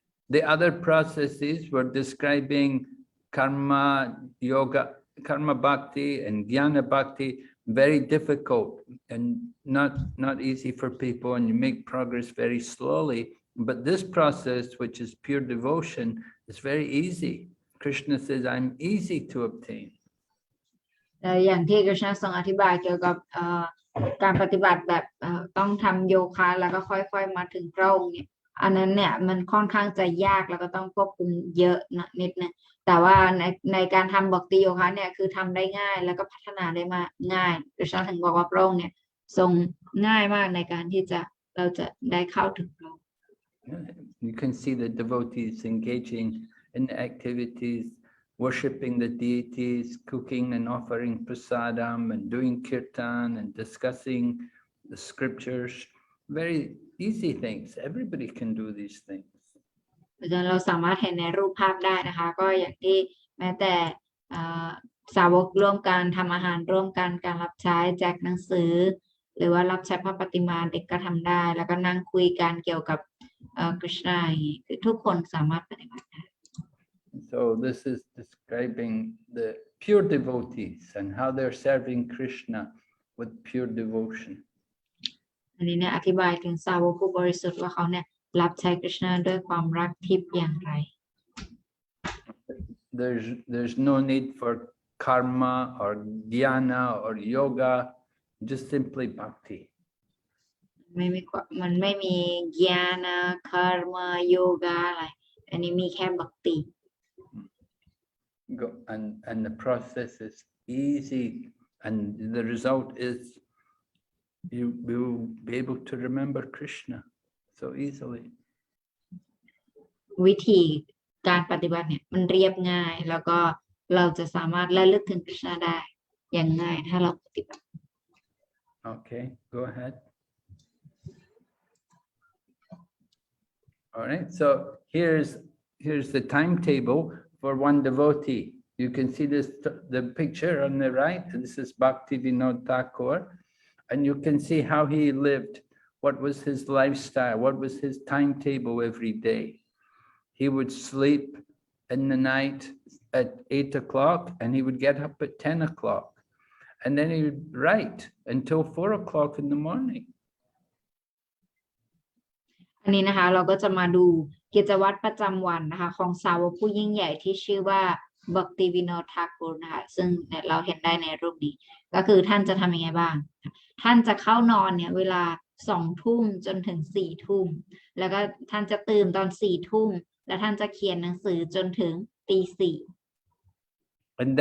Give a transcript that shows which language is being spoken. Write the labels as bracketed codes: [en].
[en] The other processes were describing karma yoga, karma bhakti and jnana bhakti, very difficult and not easy for people, and you make progress very slowly. But this process, which is pure devotion, is very easy. Krishna says, I'm easy to obtain. [th] อย่างที่ Krishna ทรงอธิบายเกี่ยวกับการปฏิบัติแบบต้องทำโยคะแล้วก็ค่อยๆมาถึงพระองค์เนี่ยอันนั้นเนี่ยมันค่อนข้างจะยากแล้วก็ต้องควบคุมเยอะนิดนึงแต่ว่าในการทำบัพติโยคะเนี่ยคือทำได้ง่ายแล้วก็พัฒนาได้มาง่าย Krishna ถึงบอกว่าพระองค์เนี่ยทรงง่ายมากในการที่เราจะได้เข้าถึงพระองค์ [en] You can see the devotees engaging in activities, worshipping the deities, cooking and offering prasadam, and doing kirtan and discussing the scriptures. Very easy things. Everybody can do these things. [th] เราสามารถเห็นในรูปภาพได้นะคะก็อย่างที่แม้แต่สาวกร่วมกันทำอาหารร่วมกันการรับใช้แจกหนังสือหรือว่ารับใช้พระปฏิมาเด็กก็ทำได้แล้วก็นั่งคุยกันเกี่ยวกับคริชนาคือทุกคนสามารถปฏิบัติได้ [en] So this is describing the pure devotees and how they're serving Krishna with pure devotion. [th] อันนี้เนี่ยอธิบายถึงสาวกผู้บริสุทธิ์ว่าเขาเนี่ยรับใช้คริชนาด้วยความรักทิพย์อย่างไร [en] there's no need for karma or dhyana or yoga, just simply bhakti. [th] มันไม่มีญาณคาร์มาโยกาอะไรอันนี้มีแค่บักติ [en] And the process is easy, and the result is you will be able to remember Krishna so easily. [th] วิธีการปฏิบัติเนี่ยมันเรียบง่าย แล้วก็เราจะสามารถระลึกถึงคริชนาได้อย่างง่ายถ้าเราปฏิบัติ [en] Okay, go ahead. All right, so here's the timetable for one devotee. You can see the picture on the right. This is Bhaktivinoda Thakur, and you can see how he lived. What was his lifestyle? What was his timetable every day? He would sleep in the night at 8 o'clock, and he would get up at 10 o'clock, and then he would write until 4 o'clock in the morning. [th] อันนี้นะคะเราก็จะมาดูกิจวัตรประจำวันนะคะของสาวกผู้ยิ่งใหญ่ที่ชื่อว่าบักติวิโนดทากูรนะคะซึ่งเราเห็นได้ในรูปนี้ก็คือท่านจะทำยังไงบ้างท่านจะเข้านอนเนี่ยเวลา2 ทุ่มจนถึง4 ทุ่มแล้วก็ท่านจะตื่นตอน4 ทุ่มแล้วท่านจะเขียนหนังสือจนถึงตี 4